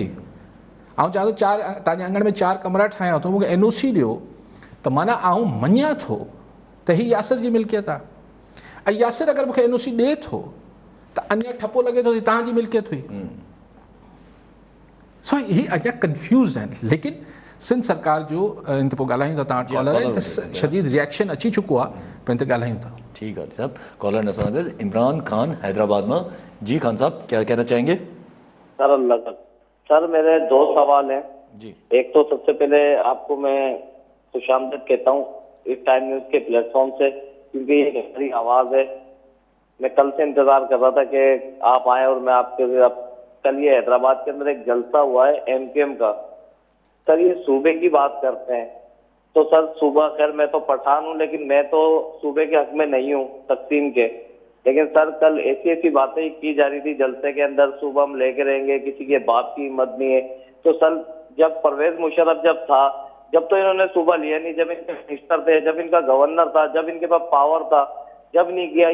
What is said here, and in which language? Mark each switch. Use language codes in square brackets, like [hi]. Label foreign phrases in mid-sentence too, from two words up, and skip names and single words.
[sd] ऐं चवां थो तव्हांजे अंगण में 4 कमरा ठाहियां थो, मूंखे NOC ॾियो, त माना आऊं मञां थो त हीअ यासिर जी मिल्कियत आहे। ऐं यासिर अगरि मूंखे NOC ॾिए थो त अञा ठपो लॻे थो तव्हांजी मिल्कियत हुई। सो ही अञा कंफ्यूज़ आहिनि। लेकिन सिंध सरकार जो इन ते पोइ ॻाल्हायूं था, तव्हां कॉलर त शदीद रिएक्शन अची चुको आहे, पर इन ते ॻाल्हायूं था। ठीक है साहब, कॉलर असां गॾु इमरान खान हैदराबाद में। [ur] جی خان صاحب، کیا کہنا چاہیں گے? سر میرے 2 سوال ہیں جی۔ ایک تو سب سے پہلے آپ کو میں خوش آمدید کہتا ہوں اس ٹائم نیوز کے پلیٹ فارم سے، کیونکہ یہ ہماری آواز ہے. میں کل سے انتظار کر رہا تھا کہ آپ آئے اور میں آپ کے کل یہ حیدرآباد کے اندر ایک جلسہ ہوا ہے MKM کا. سر یہ صوبے کی بات کرتے ہیں تو سر صوبہ، خیر میں تو پٹھان ہوں لیکن میں تو صوبے کے حق میں نہیں ہوں تقسیم کے، لیکن سر کل ایسی باتیں کی جا رہی تھی جلسے کے اندر، صوبہ ہم لے کے رہیں گے، کسی کے باپ کی ہمت نہیں ہے. تو سر جب پرویز مشرف جب تھا، جب تو انہوں نے صوبہ لیا نہیں، جب ان کے منسٹر تھے، جب ان کا گورنر تھا، جب ان کے پاس پاور تھا، جب نہیں کیا.